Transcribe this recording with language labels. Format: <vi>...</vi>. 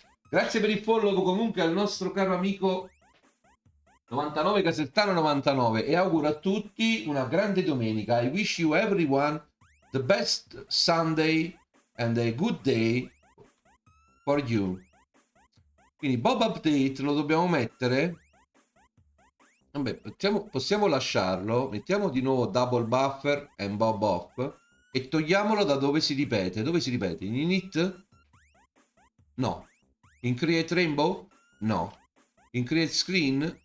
<it>Grazie per il follow comunque al nostro caro amico 99 Casertano 99 e auguro a tutti una grande domenica.</it> <en>I wish you everyone the best Sunday and a good day for you.</en> <it>Quindi Bob Update lo dobbiamo mettere. Vabbè, possiamo lasciarlo. Mettiamo di nuovo double buffer and Bob off e togliamolo da dove si ripete. Dove si ripete? In init? No. In create rainbow? No. In create screen?</it>